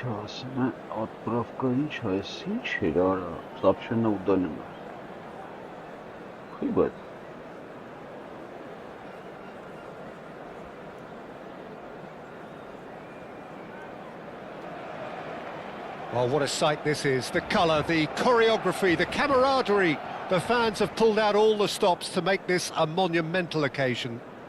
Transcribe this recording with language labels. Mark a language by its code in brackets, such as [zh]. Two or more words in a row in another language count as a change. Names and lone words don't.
[hy] ասում է, отправка ինչ է, ես ինչ էր արա, [ru] сообщение удалено Խիբետ [en] Oh, what a sight this is. The colour, the choreography, the camaraderie. The fans have pulled out all the stops to make this a monumental occasion.